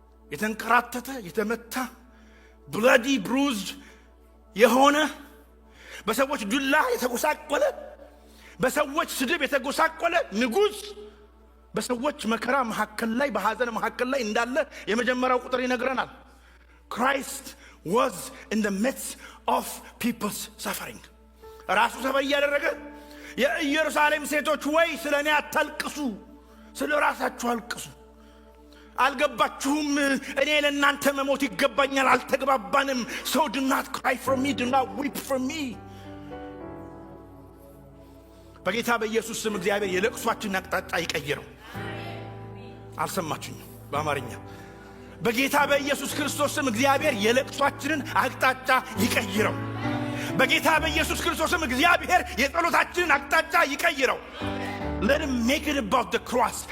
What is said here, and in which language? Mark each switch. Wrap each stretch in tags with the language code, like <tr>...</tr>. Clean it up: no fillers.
<am>የተንከራተተ የተመታ</am> <en>bloody bruised</en> <am>የሆነ በሰዎች ዱላ የተጎሳቆለ በሰዎች ስድብ የተጎሳቆለ ንጉሥ በሰዎች መከራ መካከል ላይ በሐዘን መካከል ላይ እንዳለ የመጀመሪያው ቁጥር ይነግረናል።</am> <en>Christ was in the midst of people's suffering.</en> <am>ራሱ ሰበይ ያደረገ የኢየሩሳሌም ሴቶች ወይ ስለኔ አታልቅሱ፣ ስለ ራሳችሁ አልቅሱ። አልገባችሁም? እኔ ለእናንተ መሞት ይገባኛል። አልተግባባንም።</am> <en>So do not cry for me, do not weep for me.</en> <am>በጌታ በኢየሱስ ስም እግዚአብሔር የለቅሷችንን አቅጣጫ ይቀይረው። አልሰማችሁኝ? በአማርኛ በጌታ በኢየሱስ ክርስቶስ ስም እግዚአብሔር የለቅሷችንን አቅጣጫ ይቀይረው። በጌታ በኢየሱስ ክርስቶስ ስም እግዚአብሔር የጸሎታችንን አቅጣጫ ይቀይረው።</am> <en>Let him make it about the cross.</en>